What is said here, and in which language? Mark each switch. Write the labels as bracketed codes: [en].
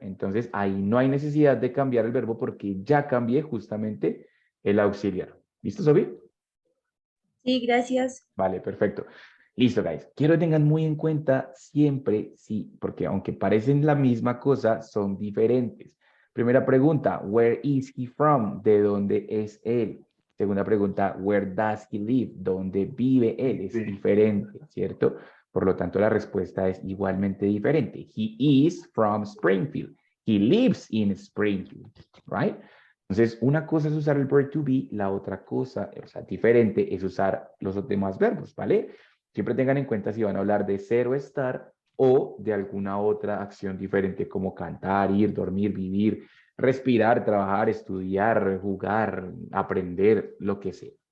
[es] Entonces, ahí no hay necesidad de cambiar el verbo porque ya cambié justamente el auxiliar. ¿Listo, Sophie? Sí, gracias. Vale, perfecto. Listo, guys. Quiero que tengan muy en cuenta siempre, sí, porque aunque parecen la misma cosa, son diferentes. Primera pregunta, [en] where is he from? [es] ¿De dónde es él? [en] Segunda pregunta, where does he live? [es] ¿Dónde vive él? Es diferente, ¿cierto? Por lo tanto, la respuesta es igualmente diferente. [en] He is from Springfield. He lives in Springfield, right? [es] Entonces, una cosa es usar el verb to be, la otra cosa, o sea, diferente, es usar los demás verbos, ¿vale? Siempre tengan en cuenta si van a hablar de ser o estar o de alguna otra acción diferente como cantar, ir, dormir, vivir, respirar, trabajar, estudiar, jugar, aprender, lo que sea.